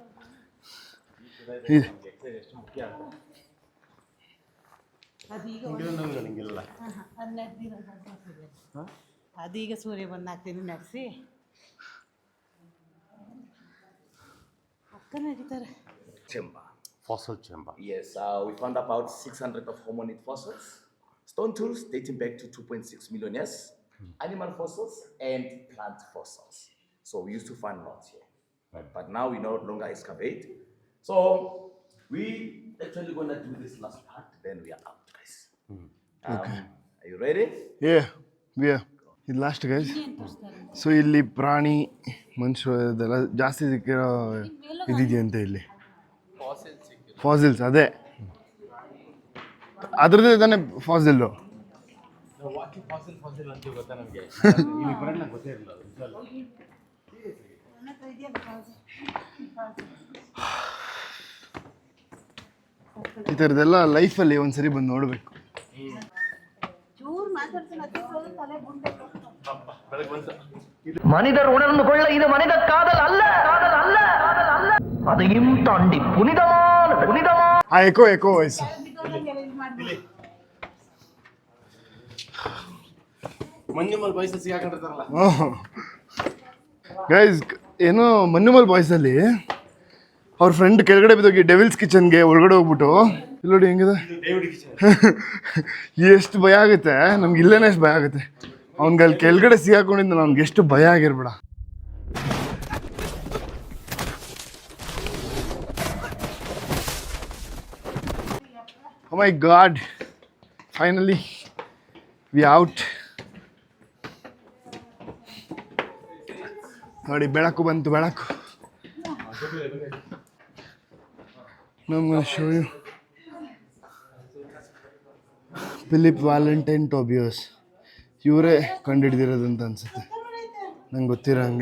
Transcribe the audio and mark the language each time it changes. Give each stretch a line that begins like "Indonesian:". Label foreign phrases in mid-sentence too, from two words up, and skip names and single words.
Kannada: ಅದೀಗ ಸೂರ್ಯ ಬಂದು 4 ದಿನ ನಡೆಸಿ ಅಕ್ಕ ನಡೀತಾರೆ.
English: Chamber. Fossil chamber. Yes, we found about 600 of hominid fossils, stone tools dating back to 2.6 million years, animal fossils and plant fossils. So we used to find lots here, but now we no longer excavate. So we actually gonna do this last part, then we are out, guys. Okay. Are you ready?
Kannada: ಇದು
English: last guys.
Kannada: ಸೊ ಇಲ್ಲಿ ಪ್ರಾಣಿ ಮನುಷ್ಯ ಇದೆಲ್ಲ ಜಾಸ್ತಿ ಸಿಕ್ಕಿರೋ ಇದಿದೆಯಂತೆ ಇಲ್ಲಿ, ಫಾಸಿಲ್ಸ್. ಅದೇ ಅದ್ರದ್ದೇ ತಾನೇ ಫಾಸಿಲ್ಲು. ಫಾಸಿಲ್ ಅಂತ ಗೊತ್ತಾ ನಮಗೆ? ಇಲ್ಲಿ ಬರೋಣ ಗೊತ್ತೇ ಇರಲಿಲ್ಲ. ಈ ಥರದ್ದೆಲ್ಲ ಲೈಫಲ್ಲಿ ಒಂದ್ಸರಿ ಬಂದು ನೋಡಬೇಕು. ಚೂರು ಮಾತಾಡ್ತಾನೆ ತಲೆ ಗುಂಡೆ
Tamil: மனிதர் உணர்ந்து கொள்ள இது மனித காதல் அல்ல, காதல் அல்ல, காதல் அல்ல. அதையும் தாண்டி புனிதமான புனிதமான
English: echo voice.
Kannada: ಮಂಜುಮಲ್ ಬಾಯ್ಸ್ ಸಿಗಾಕೊಂಡಿರ್ತಾರಲ್ಲ. ಗೈಸ್ ಏನೋ ಮನ್ಯುಮಲ್ ಬಾಯ್ಸಲ್ಲಿ ಅವ್ರ ಫ್ರೆಂಡ್ ಕೆಳಗಡೆ ಬಿದ್ದೋಗಿ ಡೆವಿಲ್ಸ್ ಕಿಚನ್ಗೆ ಒಳಗಡೆ ಹೋಗ್ಬಿಟ್ಟು ಇಲ್ಲಿ ನೋಡಿ ಹೆಂಗಿದೆ. ಎಷ್ಟು ಭಯ ಆಗುತ್ತೆ ನಮ್ಗೆ, ಇಲ್ಲೇನೆ ಎಷ್ಟು ಭಯ ಆಗುತ್ತೆ. ಅವ್ನಿಗೆ ಅಲ್ಲಿ ಕೆಳಗಡೆ ಸಿಗಾಕೊಂಡಿದ್ದ ಅವ್ನಿಗೆ ಎಷ್ಟು ಭಯ ಆಗಿರ್ಬೇಡ.
English: Oh my God, finally we out.
Kannada: ನೋಡಿ ಬೆಳಕು ಬಂತು, ಬೆಳಕು. ನಮ್ಗೆ
English: show you
Kannada: ಫಿಲಿಪ್ ವ್ಯಾಲೆಂಟೈನ್ ಟೋಬಿಯೋಸ್. ಇವರೇ ಕಂಡುಹಿಡ್ದಿರೋದಂತ ಅನ್ಸುತ್ತೆ ನಂಗೆ ಗೊತ್ತಿರೋ ಹಂಗೆ.